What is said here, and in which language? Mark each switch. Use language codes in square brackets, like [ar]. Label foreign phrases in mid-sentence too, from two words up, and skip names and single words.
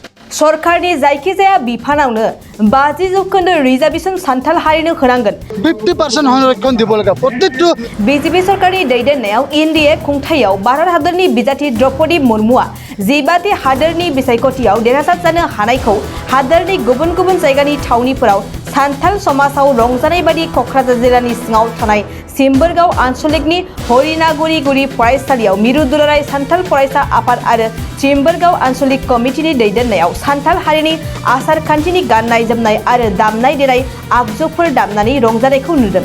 [brx] सरकारनि जायखिजाया बिफानावनो 50% रिजार्वेशन सान्थाल हारिनो होनांगोन [as] 50% संरक्षण দিব লাগে প্রত্যেকটো [brx] बीजेपी सरकारनि दैदेननायाव एनडीए खुंथायाव भारत हादरनि बिजाथि द्रौपदी मुर्मुआ जिबाथि हादरनि बिसायख'थियाव देरहासार जानो हानायखौ हादरनि गुबुन गुबुन जायगानि थावनिफोराव सान्थाल समाजाव रंजानाय बादि क'क्राझार जिल्लानि सिङाव थानाय सिम्बोरगाव आन्सलिकनि हरिनागुरि गुरि फरायसालियाव मिरु दुलाराय सान्थाल फरायसा आफाद आरो सिम्बोरगाव आन्सलिक कमिटिनि दैदेननायाव सान्थाल हारिनि आसार खान्थिनि गाननाय जोमनाय आरो दामनाय देनाय आगजुफोर दामनानै रंजानायखौ नुदों।